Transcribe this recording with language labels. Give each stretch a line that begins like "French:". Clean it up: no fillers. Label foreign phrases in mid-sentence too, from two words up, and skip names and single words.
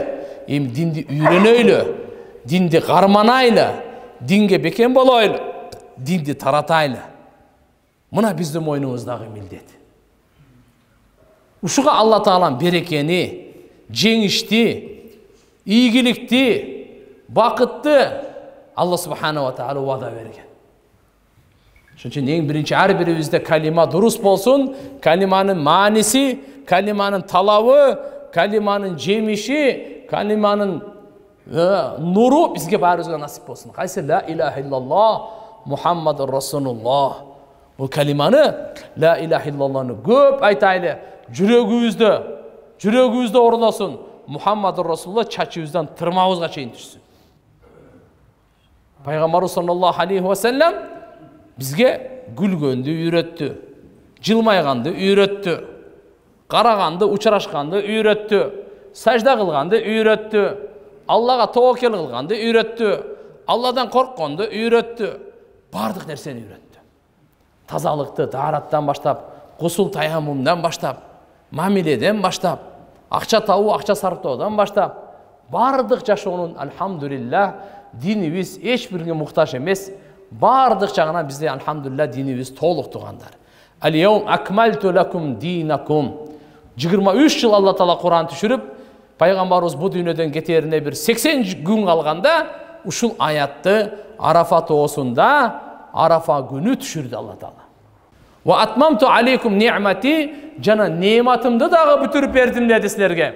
Kyrgyz: Эми динди үйрөнөйлү, динди карманайлы, динге бекем болойлу, динди таратайлы. Мына биздин мойнубуздагы милдет. Ушуга Алла таалам берекени, жеңишти, ийгиликти, бакытты
Arabic: الله سبحانه وتعالى
Kyrgyz: вада берген. Ошон үчүн эң биринчи ар бирибизде калима дурус болсун, калиманын мааниси, калиманын талабы, калиманын жемиши, калиманын нуру бизге баарыбызга насип болсун.
Arabic: Кайсы لا إله إلا الله محمد رسول الله.
Kyrgyz: Бул калиманы
Arabic: لا إله إلا الله
Kyrgyz: көп айтайлы, жүрөгүбүздө орносун.
Arabic: محمد رسول الله
Kyrgyz: чачыбыздан тырмабызга чейин түшсүн. Пайгамбарыбыз
Arabic: صلى الله عليه وسلم
Kyrgyz: бизге күлгөндү үйрөттү, жылмайганды үйрөттү, караганды, учурашканды үйрөттү, сажда кылганды үйрөттү, Аллага тоокел кылганды үйрөттү, Алладан коркконду үйрөттү, бардык нерсени үйрөттү. Тазалыкты таараттан баштап, гусул таяммумдан баштап, мамиледен баштап, акча табуу, акча сарптоодон баштап, бардык жашоонун алхамдулилlah динибиз эч бирге муктаж эмес. Бардык жагынан бизде алхамдулилlah динибиз толук туугандар.
Arabic: اليوم أكملت لكم دينكم.
Kyrgyz: 23 жыл Алла таала Кур'ан түшүрүп, пайгамбарыбыз бу дүйнөдөн кетерине бир 80 күн калганда ушул аятты Арафа тоосунда, Арафа күнү түшүрдү Алла таала.
Arabic: وأتممت عليكم نعمتي,
Kyrgyz: жана неъматымды дагы бүтүрүп бердим деди силерге.